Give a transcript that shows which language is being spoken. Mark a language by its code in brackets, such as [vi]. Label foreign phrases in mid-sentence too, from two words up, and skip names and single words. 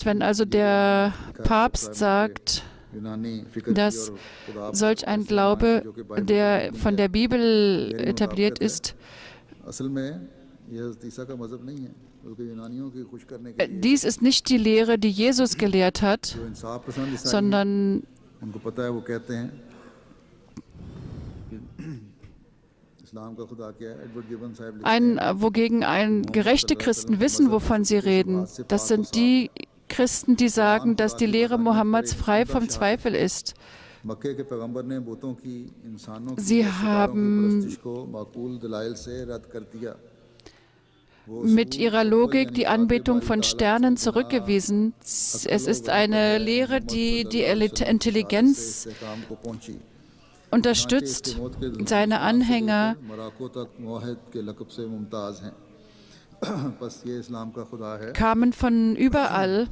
[de] Wenn also der Papst sagt, dass solch ein Glaube, der von der Bibel etabliert ist, dies ist nicht die Lehre, die Jesus gelehrt hat, sondern wogegen gerechte Christen wissen, wovon sie reden. Das sind die Christen, die sagen, dass die Lehre Mohammeds frei vom Zweifel ist. [hi] मक्के के पैगंबर ने बुतों की इंसानों की [de] Sie [hi] और सितारों की [de] haben [hi] परस्तिश को माकूल दलाइल से रद्द कर दिया। [de] mit ihrer Logik die Anbetung von Sternen zurückgewiesen. Es ist eine Lehre, die die Intelligenz unterstützt. Seine Anhänger kamen von überall.